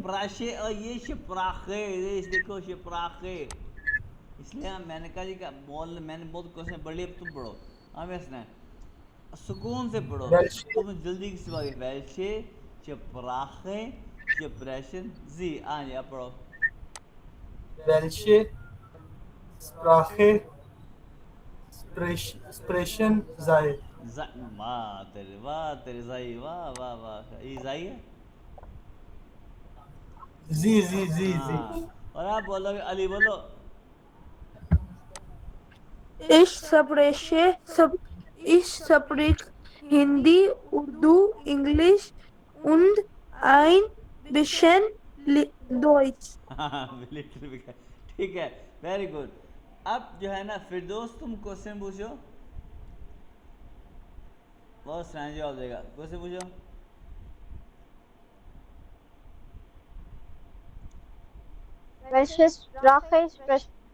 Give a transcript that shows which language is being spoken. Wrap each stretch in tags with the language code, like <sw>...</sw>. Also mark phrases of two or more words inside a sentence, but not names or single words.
<hi>शप्राशे, और ये शप्राखे, ये देखो शप्राखे। इसलिए मैंने कहा जी का बोल, मैंने बहुत क्वेश्चन पढ़ लिए, अब तुम पढ़ो। हाँ वैसे ना, सुकून से पढ़ो,</hi> <de>welche,</de> <hi>तुम जल्दी किसी बात</hi> <de>welche Sprache sprechen Sie,</de> <hi>हाँ जी आप पढ़ो।</hi> <de>welche Sprache sprechen sei?</de> <hi>वाह तेरे जाई, वाह वाह वाह, ये जाई है।</hi> <de>Sie.</de> <hi>हाँ, और आप बोलोगे, अली बोलो।</hi> <de>Ich spreche Hindi, Urdu, English und ein bisschen Deutsch.</de> <hi>हाँ मिलिट्री भी, ठीक है,</hi> <en>very good.</en> <hi>अब जो है ना फिरदौस, तुम क्वेश्चन पूछो, बहुत सही जवाब देगा, क्वेश्चन पूछो।</hi> <de>Welche Sprache sprechen</de>